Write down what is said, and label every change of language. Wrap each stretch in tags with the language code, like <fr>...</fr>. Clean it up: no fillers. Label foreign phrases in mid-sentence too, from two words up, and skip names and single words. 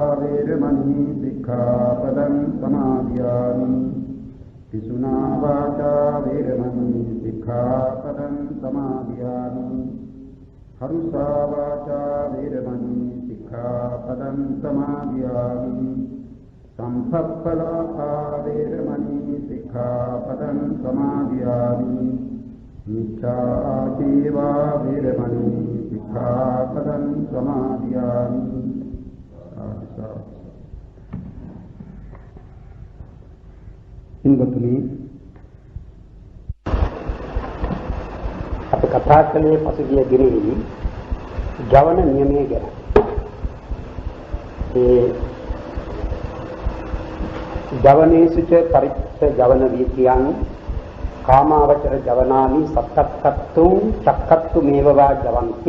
<pi>वेरमणि सिक्खापदं समादयामि पिशुना वाचा वेरमणि सिक्खापदं समादयामि हरुषा वाचा वेरमणि सिक्खापदं समादयामि संपप्पलापा वेरमणि सिक्खापदं समादयामि मिथ्याजीवा वेरमणि सिक्खापदं समादयामि</pi> <si>ඉන්වතුනි අපි කතා කළේ පසුගිය දිනෙදී ජවන නියමයේ ගැන.</si> <pi>ඒ ජවනේසුච පරිච්ඡ ජවන වීතියන් කාමාවචර ජවනානි සත්තක්කත්තුං චක්කත්තු මේවවා ජවಂತಿ.</pi>